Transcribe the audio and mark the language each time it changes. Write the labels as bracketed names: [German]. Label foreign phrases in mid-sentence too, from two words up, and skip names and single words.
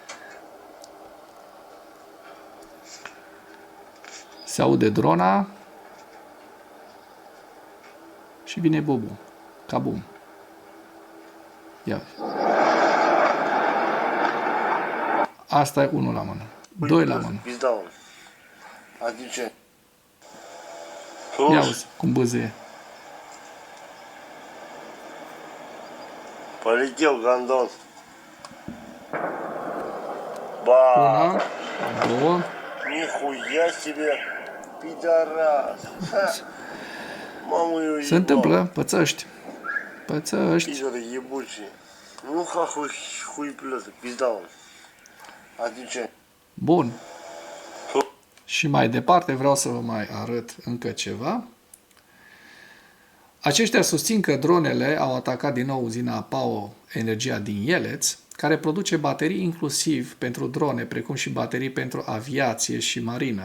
[Romanian] Se aude drona și vine Bobu. Cabum. Ia. Asta e 1 la mână. 2 la mână. Adică. Ia uzi cum bâzâie. [Russian] Полетел гандон. Ба! 1, 2. Нихуя себе! Пидорас! Маму её ебал. [Romanian] Se întâmplă, pățăști. Pățăști. [Russian] Пидоры ебучие. Ну хахуй хуй плёт, пизда он. [Romanian] Adică. Bun. Și mai departe vreau să vă mai arăt încă ceva. Aceștia susțin că dronele au atacat din nou uzina Pau Energia din Ieleț, care produce baterii inclusiv pentru drone, precum și baterii pentru aviație și marină.